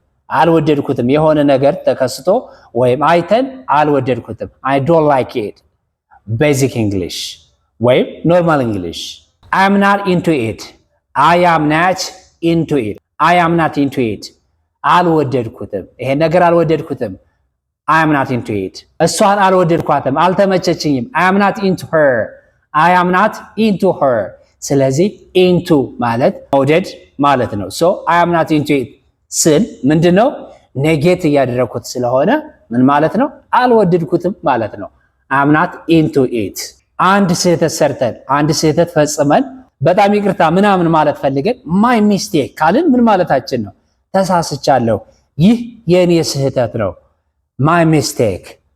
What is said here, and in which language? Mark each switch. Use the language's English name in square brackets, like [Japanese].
[Amharic] አልወደድኩትም የሆነ ነገር ተከስቶ ወይም አይተን አልወደድኩትም። [English] I don't like it. Basic English ወይም Normal English. I am not into it. I am not into it. I am not into it. [Amharic] አልወደድኩትም፣ ይሄ ነገር አልወደድኩትም። [English] I am not into it. [Amharic] እሷን አልወደድኳትም፣ አልተመቸችኝም። [English] I am not into her. I am not into her. [Amharic] ስለዚህ into ማለት መውደድ ማለት ነው። [English] I am not into it [Amharic] ስል ምንድነው? ኔጌት እያደረኩት ስለሆነ ምን ማለት ነው? አልወደድኩትም ማለት ነው። [English] I am not into it. [Amharic] አንድ ስህተት ሰርተን አንድ ስህተት ፈጽመን በጣም ይቅርታ ምናምን ማለት ፈልገን my mistake ካልን ምን ማለታችን ነው? ተሳስቻለሁ፣ ይህ የኔ ስህተት ነው። [English] my mistake.